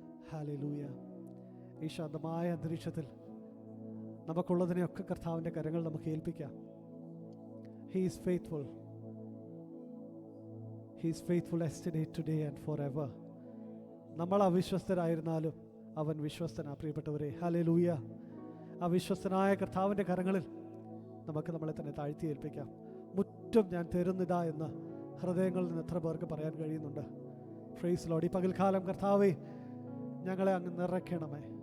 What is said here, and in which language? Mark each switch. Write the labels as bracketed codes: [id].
[ml] Hallelujah. ഈ ശാന്തമായ അന്തരീക്ഷത്തിൽ നമുക്കുള്ളതിനെയൊക്കെ കർത്താവിൻ്റെ കരങ്ങൾ നമുക്ക് ഏൽപ്പിക്കാം. [en] He is faithful. He is faithful yesterday, today and forever. [ml] നമ്മൾ അവിശ്വസ്തരായിരുന്നാലും അവൻ വിശ്വസ്തനാ പ്രിയപ്പെട്ടവരെ. ഹല്ലേലൂയ. ആ വിശ്വസ്തനായ കർത്താവിൻ്റെ കരങ്ങളിൽ നമുക്ക് നമ്മളെ തന്നെ താഴ്ത്തി ഏൽപ്പിക്കാം. മുറ്റും ഞാൻ തരുന്നിതാ എന്ന് ഹൃദയങ്ങളിൽ നിന്ന് എത്ര പേർക്ക് പറയാൻ കഴിയുന്നുണ്ട്? Praise Lord. ഈ പകൽക്കാലം കർത്താവേ, ഞങ്ങളെ അങ്ങ് നിറയ്ക്കണമേ.